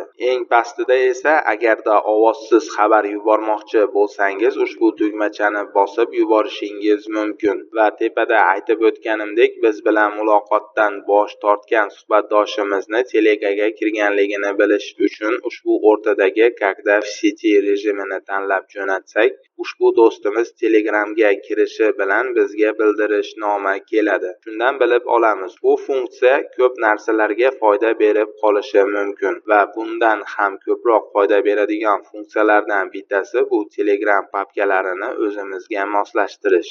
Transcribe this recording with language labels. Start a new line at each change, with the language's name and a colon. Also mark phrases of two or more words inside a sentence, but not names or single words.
Uzbek: Eng pastida esa agarda ovozsiz xabar yubormoqchi bo'lsangiz, ushbu tugmachani bosib yuborishingiz mumkin. Va tepada aytib o'tganimdek, biz bilan muloqotdan bosh tortgan suhbatdoshimizni Telegramga kirganligini bilish uchun ushbu o'rtadagi
Russian: "Когда в сети"
Uzbek: rejimini tanlab jo'natsak, ushbu do'stimiz Telegramga kirishi bilan bizga bildirishnoma keladi. Shundan bilib olamiz, bu funksiya ko'p narsalarga foyda berib qolishi mumkin va bundan ham ko'proq foyda beradigan funksiyalardan bittasi bu Telegram papkalarini o'zimizga moslashtirish.